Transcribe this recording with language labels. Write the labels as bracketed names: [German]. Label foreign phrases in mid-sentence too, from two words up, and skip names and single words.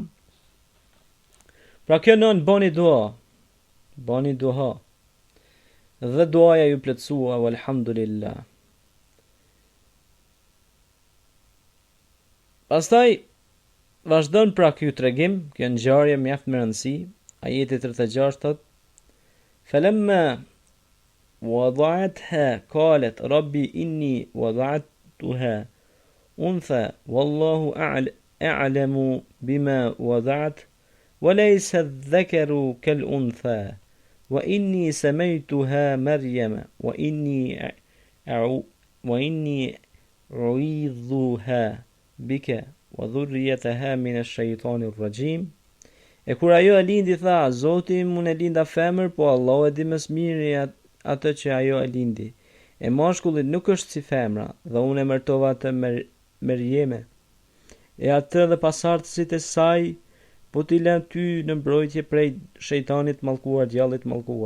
[Albanian] Pra kjo nën bani dua. Dhe duaja ju plotësua, walhamdulillah. Pastaj vazhdon pra ky tregim, kjo ngjarje mjaft me rëndësi. Ajeti 36 thot: [Arabic] فلما وضعتها قالت رب إني وضعتها أنثى والله أعلم بما وضعت وليس الذكر كالأنثى وإني سميتها مريم وإني أعيذها بك وذريتها من الشيطان الرجيم. [Albanian] E kur ajo e lindi tha: Zoti im, unë e linda femër, po Allahu e di më së miri atë që ajo e lindi. E mashkulli nuk është si femra, dhe unë e martova atë Merjeme. E atë dhe pasardhësit e saj po t'i lën ty në mbrojtje prej shejtanit mallkuar, djallit mallkuar.